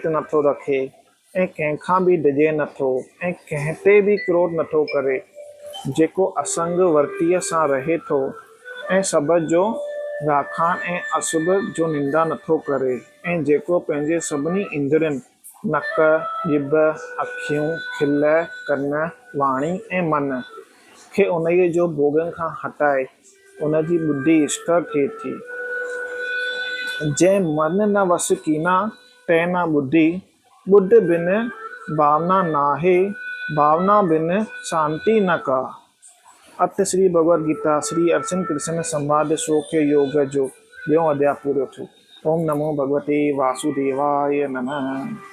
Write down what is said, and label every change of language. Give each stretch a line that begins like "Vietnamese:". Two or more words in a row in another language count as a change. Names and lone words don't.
Sindhi: नथो रखे ऐं कंहिंखां बि डिॼे नथो ऐं कंहिं ते बि क्रोध नथो करे, जेको असंग वर्तीअ सां रहे थो ऐं सभ जो राखाण ऐं अशुभ जो निंदा नथो करे ऐं जेको पंहिंजे सभिनी इंद्रियनि नक, ॼिभ, अखियूं, खिल, कन, वाणी ऐं मन खे उन जो भोगन खां हटाए उनजी बुद्धि स्थिर थिए थी। जंहिं मन न वस कीना तै न बुद्धि, बुद्ध बिन भावना नाहे, भावना बिन शांति न का। अत श्री भगवद गीता श्री अर्जुन कृष्ण संवाद सोख्य योग जो 2 अध्याय पूरो थियो।
Sanskrit: ओम नमो भगवते वासुदेवाय नमः।